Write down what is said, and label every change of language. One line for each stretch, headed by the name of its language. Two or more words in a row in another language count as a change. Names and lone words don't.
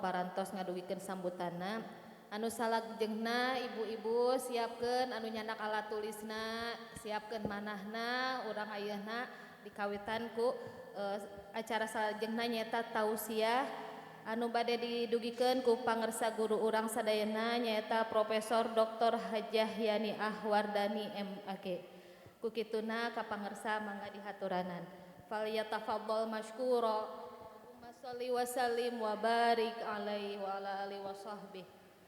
Sundanese: parantos ngadugikeun sambutanna anu salajengna ibu-ibu siapkeun anu nyandak alat tulisna siapkeun manahna urang ayeuna dikawitan ku acara salajengna nyaeta tausiah anu bade didugikeun ku pangersa guru urang sadayana nyaeta Profesor Dr. Hajah Yani Ahwardani MAG ku kituna ka pangersa mangga dihaturanan
Arabic: فليتفضل مشكورا صل وسلم وبارك عليه وعلى آله وصحبه.